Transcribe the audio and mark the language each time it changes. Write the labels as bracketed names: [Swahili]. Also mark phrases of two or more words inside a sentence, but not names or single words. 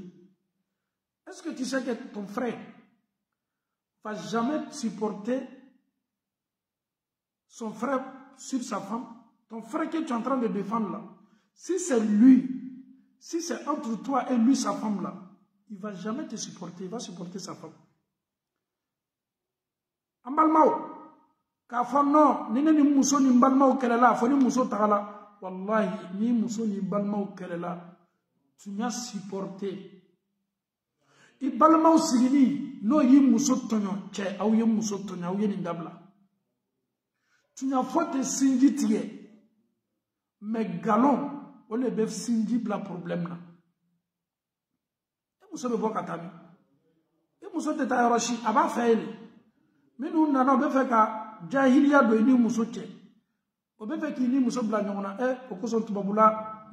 [French] Est-ce que tu sais que ton frère ne va jamais supporter son frère sur sa femme? Ton frère que tu es en train de défendre là, si c'est lui, si c'est entre toi et lui, sa femme là, il ne va jamais te supporter, il va supporter sa femme. [Bambara] Ambalmao, k'a fɔ non, ni ne ni muso ni balmaw kɛlɛla, fo ni muso tagala, wallahi, ni muso ni balmaw kɛlɛla, [French] tu m'as supporté. [Bambara] I balimaw sigili n'o y'i muso tɔɲɔ cɛ aw ye muso tɔɲɔ aw ye nin dabila [French] tu n'as [Bambara] fɔ tɛ sinji tigɛ mais galon o le bɛ sinji bila problème na e muso bɛ bɔ ka taa min e muso tɛ taa yɔrɔ si a b'a fɛ ye de minnu nana o bɛ fɛ ka jahiliya don i ni muso cɛ o bɛ fɛ k'i ni muso bila ɲɔgɔn na o kosɔn tubabula